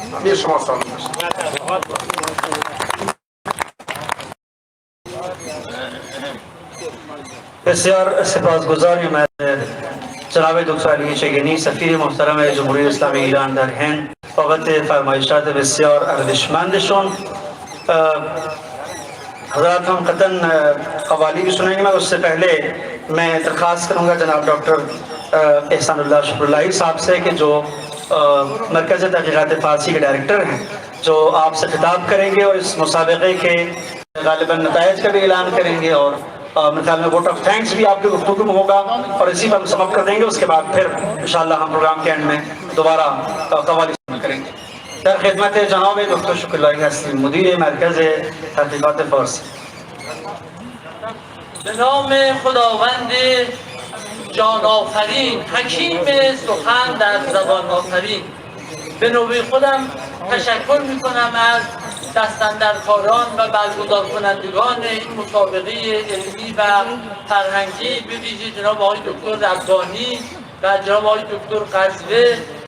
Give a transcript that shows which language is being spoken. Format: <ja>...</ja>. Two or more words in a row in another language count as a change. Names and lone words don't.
<fa>امیر شما سلام باشید. بسیار سپاسگزاریم از جناب دکتر علی چگنی سفیر محترم جمهوری اسلامی ایران در هند بابت فرمایشات بسیار ارزشمندشون.</fa> <ur>حضرات ہم قطعاً قوالی بھی سنیں گے، مگر اس سے پہلے میں درخواست کروں گا جناب ڈاکٹر احسان اللہ شکر اللہ صاحب سے کہ جو مرکز تحقیقات فارسی کے ڈائریکٹر ہیں، جو آپ سے خطاب کریں گے اور اس مسابقے کے غالباً نتائج کا بھی اعلان کریں گے اور میرے خیال میں</ur> <en>vote of thanks</en> <ur>بھی آپ کے گفتگو میں ہوگا اور اسی پر ہم سمپ کر دیں گے. اس کے بعد پھر انشاءاللہ ہم پروگرام کے اینڈ میں دوبارہ قوالی سنا کریں گے.</ur> <fa>در خدمت جناب دکتر شکر اللہ هستیم، مدیر مرکز تحقیقات فارسی. به نام خداوند جان آفرین، حکیم سخن در زبان آفرین، به نوبه خودم تشکر میکنم از دستاندرکاران و برگزار کنندگان این مسابقه علمی و فرهنگی، به ویژه جناب آقای دکتر ربانی و جناب آقای دکتر قزوه.</fa>